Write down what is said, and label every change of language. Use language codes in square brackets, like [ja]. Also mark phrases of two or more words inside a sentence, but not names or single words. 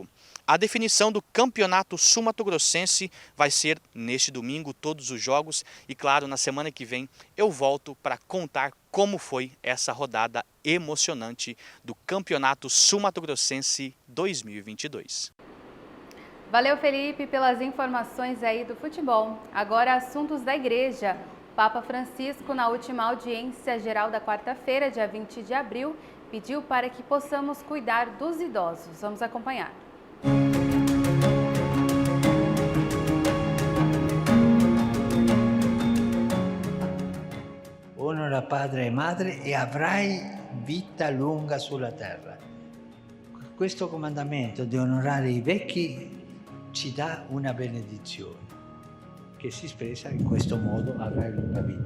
[pt] A definição do Campeonato Sul-Mato-Grossense vai ser neste domingo, todos os jogos, e claro, na semana que vem eu volto para contar como foi essa rodada emocionante do Campeonato Sul-Mato-Grossense 2022. Valeu, Felipe, pelas informações aí do futebol. Agora, assuntos da igreja. Papa Francisco, na última audiência geral da quarta-feira, dia 20 de abril, pediu para que possamos cuidar dos idosos. Vamos acompanhar. [it] Onora padre e madre e avrai vita lunga sulla terra. Questo comandamento di onorare i vecchi ci dà una benedizione che si espressa in questo modo: avrai lunga vita.